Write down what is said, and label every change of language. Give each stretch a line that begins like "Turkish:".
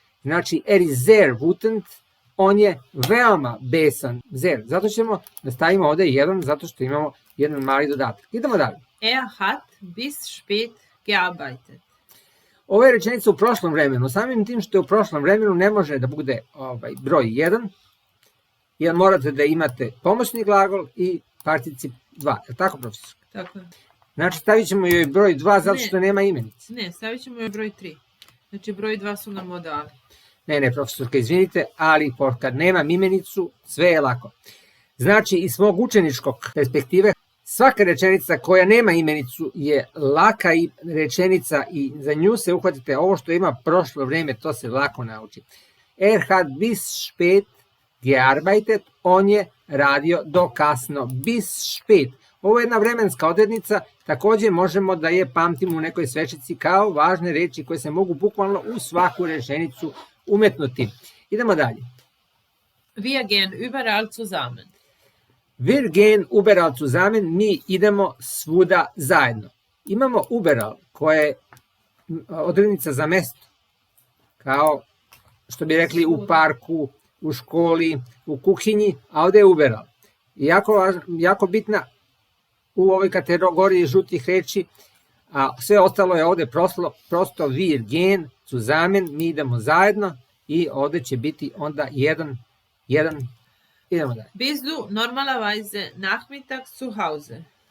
Serbian: Znači,
German: er ist sehr wütend.
Serbian: On je veoma besan,
German: sehr.
Serbian: Zato ćemo da stavimo ovde jedan, zato što imamo jedan mali dodatak. Idemo dalje.
German: Er hat bis spät gearbeitet.
Serbian: Ovo je rečenica u prošlom vremenu. Samim tim što je u prošlom vremenu ne može da bude broj 1, jer morate da imate pomoćni glagol i particip 2. Je li tako, profesor? Tako je. Znači stavit ćemo joj broj 2 zato što nema imenice. Ne, stavit ćemo joj broj 3. Znači broj 2 su nam modali. Ne, profesorka, izvinite, ali kad nemam imenicu, sve je lako. Znači, iz svog učeničkog perspektive, svaka rečenica koja nema imenicu je laka rečenica i za nju se uhvatite ovo što ima prošlo vreme, to se lako nauči.
German: Er hat bis spät gearbeitet,
Serbian: on je radio do kasno,
German: bis spät.
Serbian: Ovo je jedna vremenska odrednica, takođe možemo da je pamtimo u nekoj svečici kao važne reči koje se mogu bukvalno u svaku rečenicu umetnuti. Idemo dalje.
German: Wir gehen überall zusammen. Wir gehen überall zusammen,
Serbian: mi idemo svuda zajedno. Imamo überall koja je odrednica za mesto, kao što bi rekli u parku, u školi, u kuhinji, a ovde je überall. Jako bitna u ovoj kategoriji žutih reči, a sve ostalo je ovde prosto
German: wir gehen
Serbian: zusammen, mi idemo zajedno i ovde će biti onda 1, idemo dalje.
German: Bist du normalerweise nachmittags zu Hause?